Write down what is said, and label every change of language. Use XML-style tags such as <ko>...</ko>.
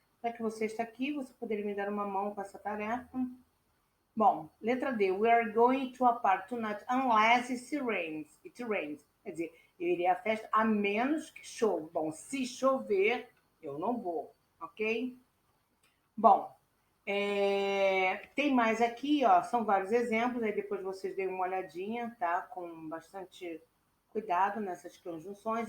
<pt>Já que você está aqui, você poderia me dar uma mão com essa tarefa? Bom, letra D.</pt> <en>We are going to a party tonight unless it rains. It rains.</en> <pt>Quer dizer, eu irei à festa a menos que chova. Bom, se chover, eu não vou, ok? Bom, tem mais aqui, ó, são vários exemplos, aí depois vocês deem uma olhadinha, tá? Com bastante cuidado nessas conjunções.</pt>